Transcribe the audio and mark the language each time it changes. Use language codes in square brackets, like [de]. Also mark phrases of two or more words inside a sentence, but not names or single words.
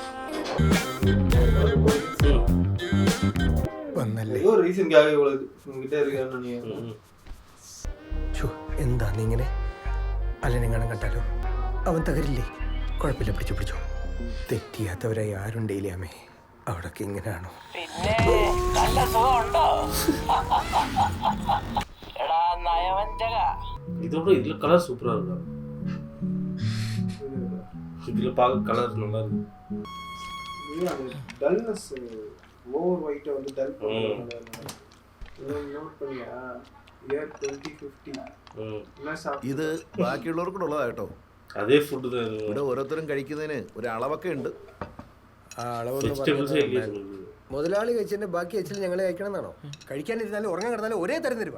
[ml] വന്നല്ലേ എന്താ നീ ഇങ്ങനെ? അല്ലെനെങ്ങാനും കണ്ടാലോ? അവൻ തകരില്ലേ? കുഴപ്പമില്ല, പിടിച്ചോ. തെറ്റിയാത്തവരായി ആരുണ്ട് ഇല്ലാമേ? അവിടൊക്കെ ഇങ്ങനെയാണോ? പിന്നെ നല്ല സുഖമുണ്ടോ? എടാ നയവഞ്ചക, [ta] இதோட இதுல கலர் சூப்பரா இருக்கு. இதுல பார்க்க கலர் நல்லா இருக்கு. டல்னஸ் ஓவர் ஒயிட் வந்து டல் பண்ணுவாங்க. நோட் பண்ணியா ഇയർ 2050 [ml] ഇത് ബാക്കിയുള്ളവർക്കുള്ളതാ കേട്ടോ. അതേ ഫുഡ് ഇവിടെ ഓരോരുത്തരും കഴിക്കുന്നതിന് ഒരു അളവൊക്കെ ഉണ്ട്. ആ അളവൊന്നും മുതലാളി കഴിച്ചതിന്റെ ബാക്കി വെച്ചാൽ ഞങ്ങളെ കഴിക്കണം എന്നാണോ? കഴിക്കാനിരുന്നാലും ഉറങ്ങാൻ കിടന്നാലും ഒരേ തരം തരുക.